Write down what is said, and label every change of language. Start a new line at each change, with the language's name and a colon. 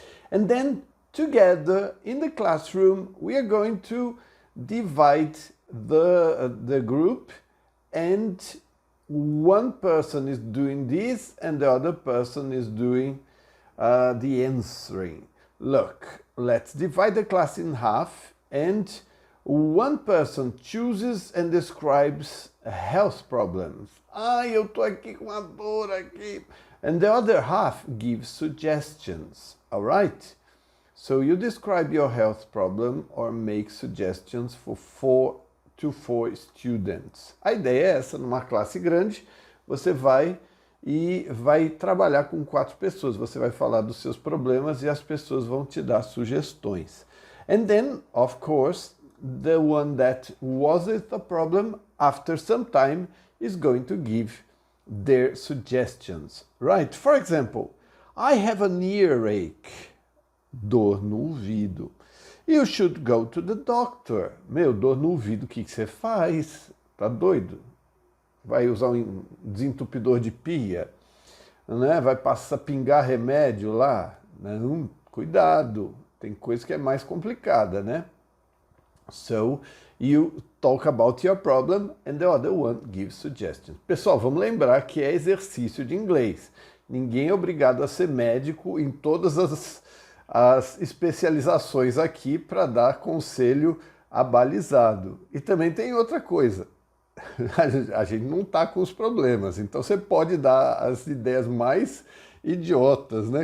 English: And then together in the classroom, we are going to divide the group, and one person is doing this and the other person is doing the answering. Look, let's divide the class in half, and one person chooses and describes health problems.
Portuguese: Eu tô aqui com uma dor aqui.
English: And the other half gives suggestions. All right? So you describe your health problem or make suggestions for 4 students.
Portuguese: A ideia é essa, numa classe grande, você vai trabalhar com 4 pessoas. Você vai falar dos seus problemas e as pessoas vão te dar sugestões.
English: And then, of course, the one that wasn't a problem, after some time, is going to give their suggestions. Right? For example, I have an earache.
Portuguese: Dor no ouvido.
English: You should go to the doctor.
Portuguese: Dor no ouvido, o que você faz? Tá doido? Vai usar um desentupidor de pia? Né? Vai pingar remédio lá? Não, cuidado. Tem coisa que é mais complicada, né?
English: So, you talk about your problem and the other one gives suggestions.
Portuguese: Pessoal, vamos lembrar que é exercício de inglês. Ninguém é obrigado a ser médico em todas as especializações aqui para dar conselho abalizado. E também tem outra coisa. A gente não está com os problemas, então você pode dar as ideias mais idiotas, né?